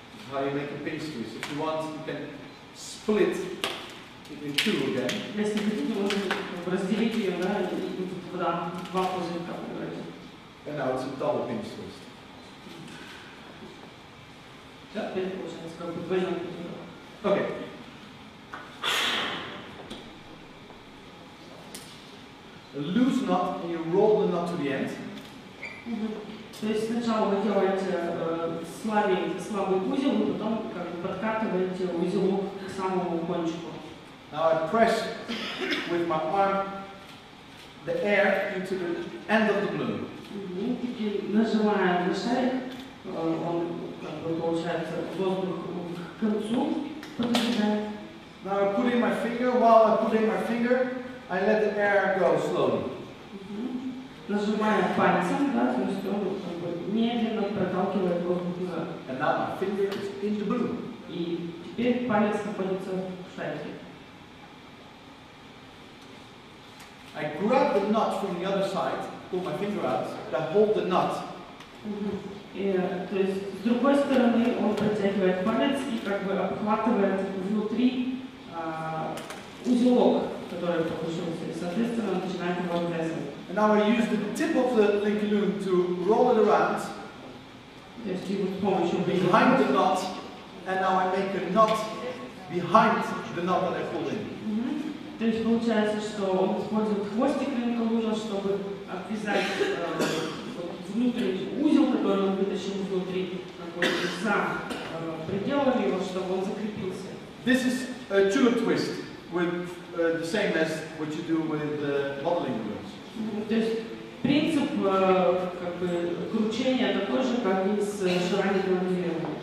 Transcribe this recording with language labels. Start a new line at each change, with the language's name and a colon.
English: How you make a pinch twist. If you want, you can split it in two again.
Russian: Если хотите, можно разделить ее, да, и два пузырька превратить.
English: And now it's a double pinch twist. Yeah.
Russian: Теперь получается как бы двойной пузырек.
English: Okay. A loose knot and you roll the knot to the end.
Russian: То есть сначала вы делаете слабый узел, и потом как бы подкатываете узелок к самому кончику.
English: Now I press with my arm the air into the end of the balloon.
Russian: Теперь нажимаем на шарик, он как бы получается воздух к концу подвигает.
English: Now I put in my finger. While I put in my finger, I let the air go slowly.
Russian: Нажимаем пальцем, да, то есть он как бы медленно проталкивает воздух назад.
English: And now my finger is in the balloon.
Russian: И теперь палец находится в шарике.
English: I grab the knot from the other side, pull my finger out, I hold the knot.
Russian: То есть с другой стороны он протягивает палец и как бы обхватывает внутри узелок, который получился, и соответственно начинает его отвязывать.
English: And now I use the tip of the link balloon to roll it around
Russian: То есть его с помощью
English: behind the knot, and now I make a knot behind the knot that I pulled in.
Russian: То есть получается, что он использует хвостик линколужа, чтобы обвязать внутренний узел, который он вытащил изнутри, за пределами его, чтобы он закрепился.
English: This is a tulip twist, with the same as what you do with modeling balloons.
Russian: То есть принцип как бы кручения такой же, как и с шарами моделирования.